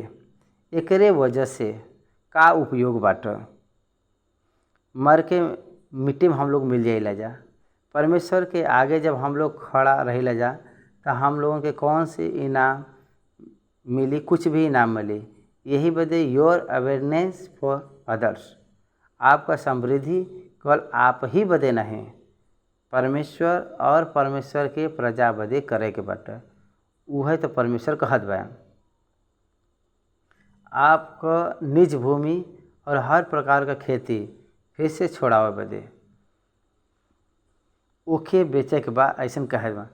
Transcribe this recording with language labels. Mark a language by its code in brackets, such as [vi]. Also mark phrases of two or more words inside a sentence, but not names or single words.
[bho] एकरे वजह से का उपयोग बाटे, मर के मिट्टी में हम लोग मिल जाइला जा। परमेश्वर के आगे जब हम लोग खड़ा रहिला जा तो हम लोगों के कौन से इनाम मिली, कुछ भी इनाम मिली। यही बदे [en] your awareness for others, [bho] आपका समृद्धि केवल आप ही बदे नहीं, परमेश्वर और परमेश्वर के प्रजा बदे करे के बाटे। वह तो परमेश्वर कहत बा। आपका निज भूमि और हर प्रकार का खेती फिर से छोड़ावे बदे ओके बेचे के बा, ऐसा कहत बा।